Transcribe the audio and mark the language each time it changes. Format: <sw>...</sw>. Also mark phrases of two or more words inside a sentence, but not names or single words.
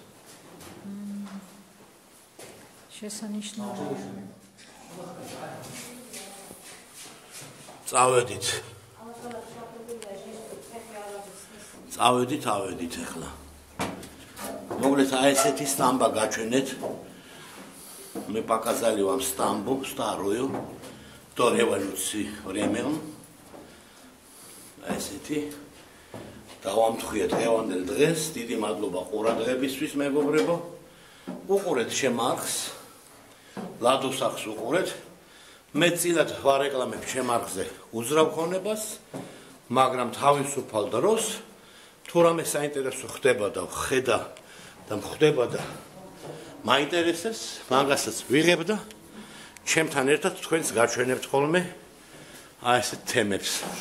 <ka>შესანიშნავია. წავედით ახლა. მოკლედ აი ესეთი სტამბა გაჩვენეთ.</ka> <ru>Мы показали вам стамбу старую до революции времен.</ru> <ka>Ესეთი დავამთხვიეთ დღევანდელ დღეს, დიდი მადლობა ყურადღებისთვის მეგობრებო. უყურეთ შემარხს, ლადოს ახს უყურეთ. მე წილად ვარეკლამებ შემარხზე უძრავ ქონებას, მაგრამ თავისუფალ დროს თუ რამე საინტერესო ხდება და ხედა და მხდება და მაინტერესებს, მაგასაც ვიღებ და ჩემთან ერთად თქვენს გაჩვენებთ ხოლმე აი ესეთ თემებს.</ka>